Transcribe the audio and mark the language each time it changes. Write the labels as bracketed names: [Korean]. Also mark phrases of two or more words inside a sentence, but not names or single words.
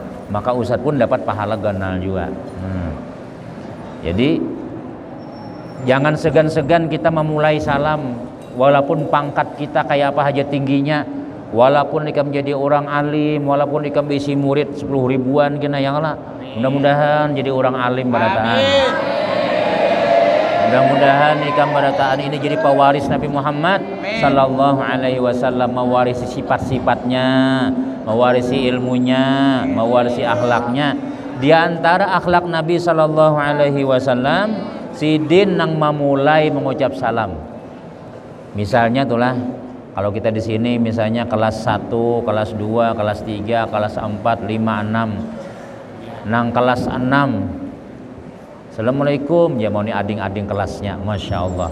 [Banjar] Maka Ustaz pun dapat pahala ganal juga. Jadi jangan segan-segan kita memulai salam, walaupun pangkat kita kayak apa aja tingginya, walaupun ikam jadi orang alim, walaupun ikam isi murid 10 ribuan kena yang lah. Mudah-mudahan jadi orang alim barataan. Mudah-mudahan ikam barataan ini jadi pewaris Nabi Muhammad [Arabic] sallallahu alaihi wasallam, [Indonesian] mewarisi sifat-sifatnya, mewarisi ilmunya, mewarisi akhlaknya. [Banjar] Di antara akhlak Nabi [Arabic] sallallahu alaihi wasallam, [Banjar] sidin nang memulai mengucap salam. [Indonesian] Misalnya itulah kalau kita di sini misalnya kelas 1, kelas 2, kelas 3, kelas 4, 5, 6. [Banjar] Nang kelas 6 Assalamualaikum, ya mau nih ading-ading kelasnya, [Arabic] Masya Allah.